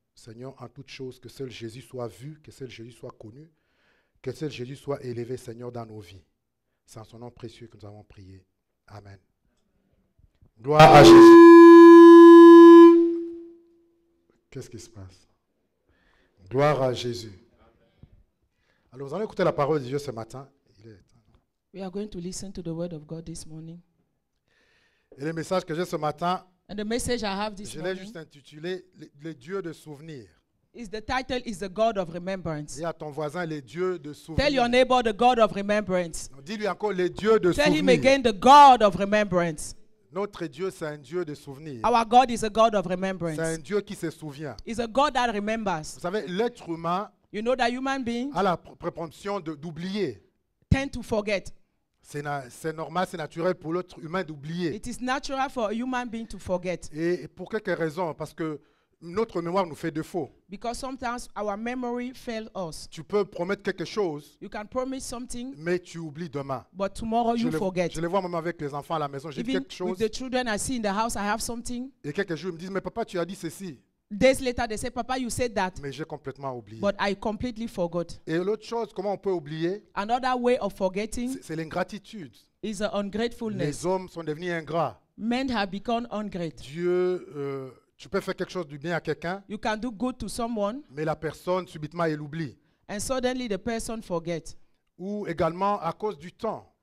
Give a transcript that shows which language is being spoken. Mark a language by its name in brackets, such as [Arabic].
[French] Seigneur, en toute chose, que seul Jésus soit vu, que seul Jésus soit connu, que seul Jésus soit élevé, Seigneur, dans nos vies. C'est en son nom précieux que nous avons prié. Amen. Gloire à Jésus. Qu'est-ce qui se passe? Gloire à Jésus. Alors, vous allez écouter la parole de Dieu ce matin. [English] We are going to listen to the word of God this morning. [French] Et le message que j'ai ce matin, [English] And the message I have this [French] je l'ai [English] morning [French] juste intitulé « Les dieux de souvenirs [English] is the title is the God of remembrance. ». [French] Dis à ton voisin « Les dieux de [English] Tell your [French] souvenirs [English] neighbor the God of remembrance. ». [French] Dis-lui encore « Les dieux de [English] Tell him [French] souvenirs [English] again the God of remembrance. ». [French] Notre Dieu, c'est un Dieu de souvenirs. [English] Our God is a God of [French] C'est un [English] remembrance. [French] Dieu qui se souvient. [English] He's a God that remembers. [French] Vous savez, l'être humain [English] You know that human beings [French] a la prétention d'oublier. [English] tend to forget. [French] C'est normal, c'est naturel pour l'être humain d'oublier. [English] It is natural for a human being to forget [French] Et pour quelques raisons, parce que notre mémoire nous fait défaut. [English] because sometimes our memory fails us. [French] Tu peux promettre quelque chose, [English] You can promise something, [French] mais tu oublies demain. [English] but tomorrow you forget. [French] Je le vois même avec les enfants à la maison. J'ai dit [English] Even [French] quelque chose [English] with the children I see in the house, I have something. [French] et quelques jours ils me disent, mais papa, tu as dit ceci. [English] Days later, they say, Papa, you said that, [French] Mais j'ai complètement oublié. [English] but I completely forgot. [French] Et l'autre chose, comment on peut oublier, [English] Another way of forgetting [French] c'est l'ingratitude. [English] is the ungratefulness. [French] Les hommes sont devenus ingrats. [English] Men have become ungrateful. [French] Dieu, tu peux faire quelque chose du bien à quelqu'un, [English] You can do good to someone, [French] mais la personne, subitement, elle oublie. [English] and suddenly the person forgets. [French] Ou également à cause du temps.